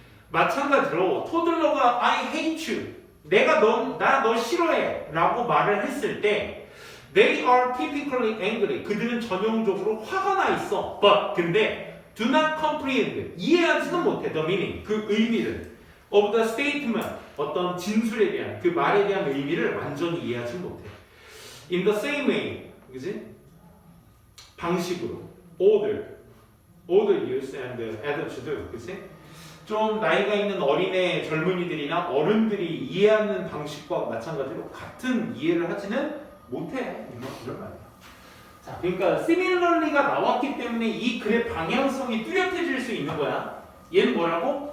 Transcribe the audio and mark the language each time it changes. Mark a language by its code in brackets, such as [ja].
[ko] 마찬가지로 토들러가 [en] I hate you, [ko] 내가 나 너 싫어해 라고 말을 했을 때 [en] they are typically angry, [ko] 그들은 전형적으로 화가 나 있어. but 근데 [en] do not comprehend, [ko] 이해하지는 못해 [en] the meaning, [ko] 그 의미를 [en] of the statement, [ko] 어떤 진술에 대한 그 말에 대한 의미를 완전히 이해하지 못해. [en] In the same way, [ko] 그지? 방식으로 [en] older youth and adults, 그지? [ko] 좀 나이가 있는 어린애 젊은이들이나 어른들이 이해하는 방식과 마찬가지로 같은 이해를 하지는 못해. 이런 말이야. 자, 그러니까 similarly가 나왔기 때문에 이 글의 방향성이 뚜렷해질 수 있는 거야. 얘는 뭐라고?